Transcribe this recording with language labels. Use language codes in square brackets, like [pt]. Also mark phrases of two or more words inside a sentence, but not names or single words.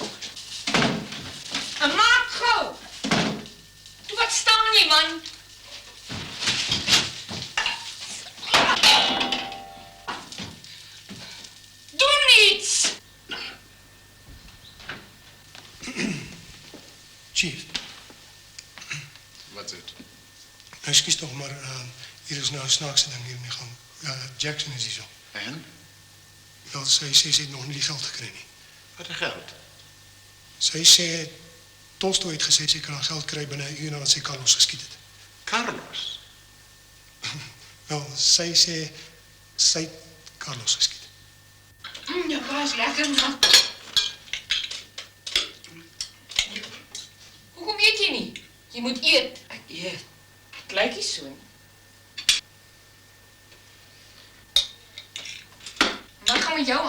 [af] En maak gauw. Toe wat staan jy, man? Doen iets! Chief, Wat is dit? [nl] excuus toch, maar hier is nou een snaakse ding hier in de gang. Jackson is hier zo. En? Wel, zij heeft nog niet die geld gekregen. Wat een geld? Zij zei, Tolstoy heeft gezegd, ze kan geld krijgen binnen een uur nadat ze Carlos geskiet het. Carlos? Wel, zij zei, zij heeft Carlos geskiet. [af] Ja, was lekker, man. Hoekom eet jy nie? Jy moet eet. Ek eet. Ek lyk nie so nie. Wat gaan met jou aan?